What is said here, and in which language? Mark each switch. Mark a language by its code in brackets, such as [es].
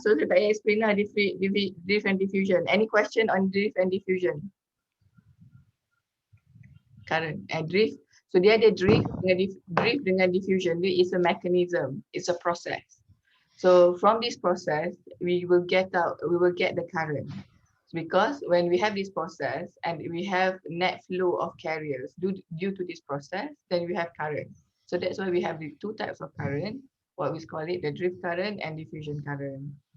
[ms] So saya tak payah explain lah drift and diffusion. [en] Any question on drift and diffusion? Current and drift. [ms] So dia ada drift dengan diffusion. [en] Dia is a mechanism. It's a process. So from this process, we will get the current. Because when we have this process and we have net flow of carriers due to this process, then we have current. So that's why we have the two types of current, what we call it, the drift current and diffusion current.